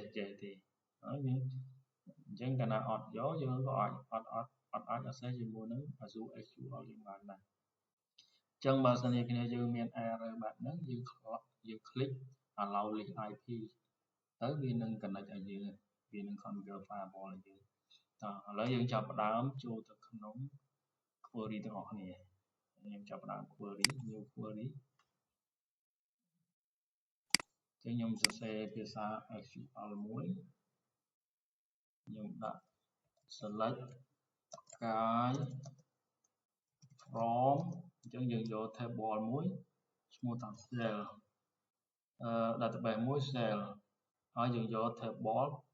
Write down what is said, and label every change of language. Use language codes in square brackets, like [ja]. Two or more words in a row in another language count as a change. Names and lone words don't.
[km] ទេហើយយើងអញ្ចឹងកាលណាអត់យកយើងក៏អត់អាច access ជាមួយនឹង Azure SQL យើងបានដែរអញ្ចឹងបើសិនជាគ្នាយើងមាន error បែបហ្នឹងយើង click [en] allow list IP [km] ទៅវានឹង connect ឲ្យយើងវានឹង [en] configure firewall [km] ឲ្យយើងតោះឥឡូវយើងចាប់ផ្ដើមចូលទៅក្នុង query ទាំងអស់គ្នាខ្ញុំចាប់ផ្ដើម [en] query new query [km] ចឹងខ្ញុំសរសេរភាសា SQL មួយខ្ញុំដាក់ select កាយ from អញ្ចឹងយើងយក table មួយឈ្មោះថា [en] cell database [km] មួយ cell ហើយយើងយក table